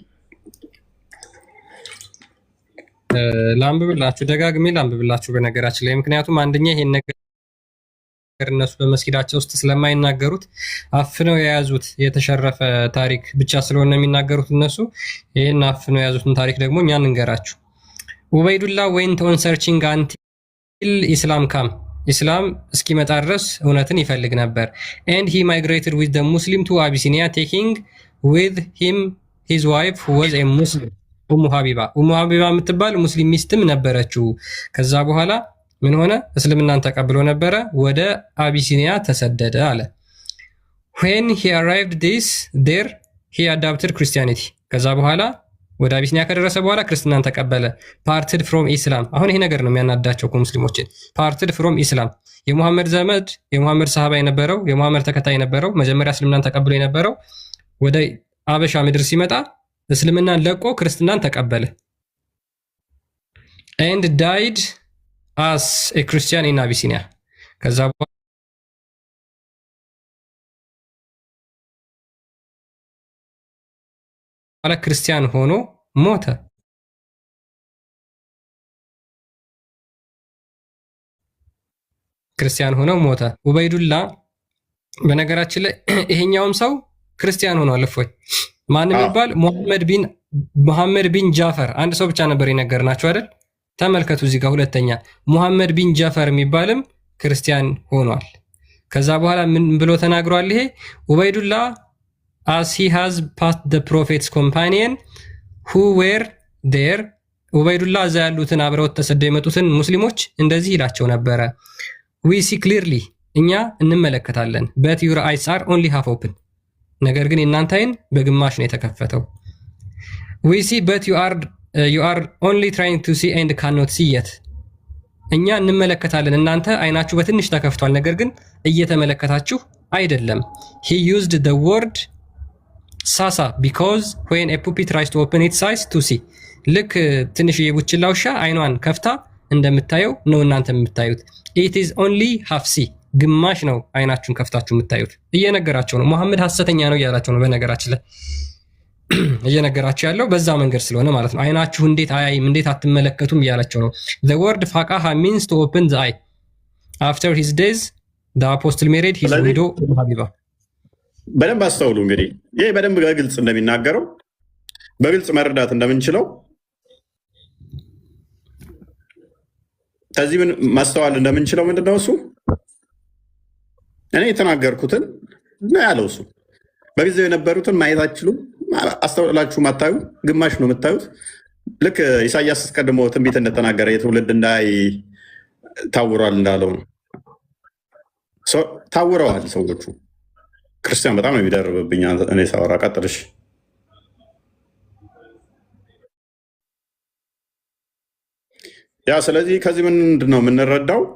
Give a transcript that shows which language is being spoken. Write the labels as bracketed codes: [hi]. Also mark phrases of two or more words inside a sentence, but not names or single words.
[am] ላንብብላችሁ፣ ደጋግሜ ላንብብላችሁ በነገራችን ላይ ምክንያቱም አንደኛ ይሄን ነገር እነሱ በመስጊዳቸው ውስጥ ስለማይናገሩት አፍነው የያዙት የተሸረፈ ታሪክ ብቻ ስለሆነ የሚናገሩት እነሱ ይሄን አፍነው የያዙትን ታሪክ ደግሞ እኛ እንንገራችሁ። ኡበይዱላ [en] went on searching until Islam came [am] ኢስላም እስኪመጣ ድረስ እውነትን ይፈልግ ነበር። [en] and he migrated with the Muslim to Abyssinia taking with him his wife who was a Muslim [am] ኡሙ ሀቢባ የምትባል ሙስሊም ሚስትም ነበረችው። ከዛ በኋላ ምን ሆነ? እስልምናን ተቀብሎ ነበረ፣ ወደ አቢሲኒያ ተሰደደ አለ። [en] when he arrived there he adopted Christianity [am] ከዛ በኋላ ወደ አቢሲኒያ ከደረሰ በኋላ ክርስትናን ተቀበለ። [en] parted from Islam [am] አሁን ይሄ ነገር ነው የሚያናዳቸው ሙስሊሞችን። [en] parted from Islam [am] የሙሐመድ ዘመድ የሙሐመድ ሰሃባ የነበረው የሙሐመድ ተከታይ የነበረው መጀመሪያ እስልምናን ተቀብሎ የነበረው ወደ አበሻ ምድር ሲመጣ እስልምናን ለቆ ክርስትናን ተቀበለ። [en] and died as a Christian in Abyssinia [am] ከዛ በኋላ ክርስቲያን ሆኖ ሞተ። ክርስቲያን ሆኖ ሞተ ኡበይዱላ። በነገራችን ላይ ይሄኛውም ሰው ክርስቲያን ሆኗል። እፎይ ማንም ይባል ሙሐመድ ቢን ጃፈር አንድ ሰው ብቻ ነበር የነገርናቸው አይደል? ተመልከቱ እዚህ ጋር ሁለተኛ ሙሐመድ ቢን ጃፈር የሚባልም ክርስቲያን ሆኗል። ከዛ በኋላ ምን ብሎ ተናግሯል? ይሄ ኡበይዱላ [en] as he has passed the prophet's companion who were there [am] ኡበይዱላ እዛ ያሉትን አብረውት ተሰደው የመጡትን ሙስሊሞች እንደዚህ ይላቸው ነበረ [en] we see clearly [am] እኛ እንመለከታለን [en] but your eyes are only half open ነገር [am] ግን የእናንተ አይን በግማሽ ነው የተከፈተው [en] we see but you are only trying to see and cannot see yet [am] እኛ እንመለከታለን እናንተ አይናችሁ በትንሽ ተከፍቷል ነገር ግን እየተመለከታችሁ አይደለም [en] he used the word ሳሳ because when a puppy tries to open its eyes to see [am] ልክ ትንሽ የቡችላ ውሻ አይኗን ከፍታ እንደምታየው ነው እናንተ የምታዩት [en] it is only half see [am] ግማሽ ነው አይናችሁን ከፍታችሁ የምታዩት እየነገራቸው ነው። መሐመድ ሐሰተኛ ነው እያላቸው ነው። በነገራችን ላይ እየነገራቸው ያለው በዛ መንገድ ስለሆነ ማለት ነው። አይናችሁ እንዴት አያይም እንዴት አትመለከቱም እያላቸው ነው። [en] the word faqaha means to open the eye after his days the apostle married his widow [am] ሀቢባ። በደንብ አስተውሉ። እንግዲህ ይሄ በደንብ በግልጽ እንደሚናገረው በግልጽ መረዳት እንደምንችለው ከዚህ ምን ማስተዋል እንደምንችለው ምንድነው እሱ እኔ የተናገርኩትን ነው ያለው። እሱ በጊዜው የነበሩትን ማየት አትችሉም፣ አስተውላችሁ ማታዩ፣ ግማሽ ነው የምታዩት። ልክ ኢሳያስ አስቀድሞ ትንቢት እንደተናገረ የትውልድ እንዳይ ታውሯል እንዳለው ነው። ታውረዋል ሰዎቹ። ክርስቲያን በጣም ነው የሚደርብብኝ እኔ ሳወራ። ቀጥልሽ። ያ ስለዚህ ከዚህ ምንድን ነው የምንረዳው?